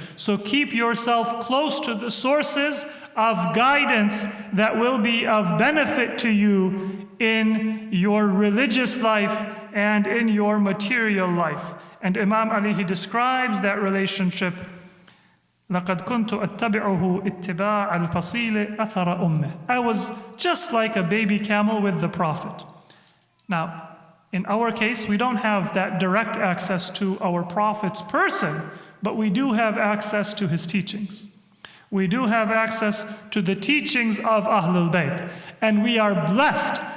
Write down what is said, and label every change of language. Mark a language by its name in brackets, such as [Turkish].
[English] So keep yourself close to the sources of guidance that will be of benefit to you in your religious life and in your material life. And Imam Ali, he describes that relationship. [Arabic] لَقَدْ كُنْتُ أَتَّبِعُهُ اتِّبَاعَ الْفَصِيلِ أَثَرَ أُمِّهِ. [English] I was just like a baby camel with the Prophet. Now, in our case, we don't have that direct access to our Prophet's person, but we do have access to his teachings. We do have access to the teachings of Ahlul Bayt. And we are blessed